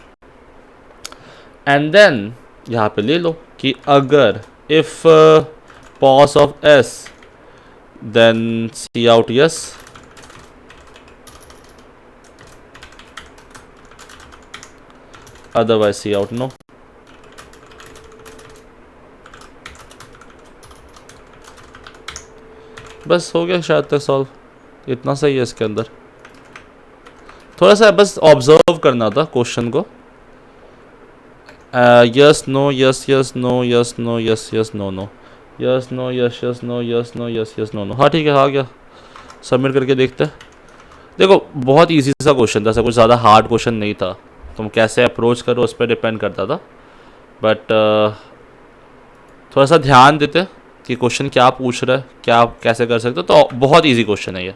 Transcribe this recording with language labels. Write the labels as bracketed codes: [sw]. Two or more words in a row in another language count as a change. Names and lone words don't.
[en] and then [hi] यहाँ पे ले लो कि अगर [en] if pos of s then cout yes, otherwise cout no. [hi] बस हो गया शायद तक सॉल्व, इतना सही है। इसके अंदर थोड़ा सा बस ऑब्जर्व करना था क्वेश्चन को, [en] yes no yes yes no yes no yes yes no no yes no yes yes no yes no yes yes no no. [hi] हाँ ठीक है, आ गया, सबमिट करके देखते हैं। देखो बहुत इजी सा क्वेश्चन था, ऐसा कुछ ज़्यादा हार्ड क्वेश्चन नहीं था। तुम कैसे अप्रोच करो उस पर डिपेंड करता था। बट थोड़ा सा ध्यान देते कि क्वेश्चन क्या पूछ रहा है, क्या आप कैसे कर सकते हो, तो बहुत इजी क्वेश्चन है ये।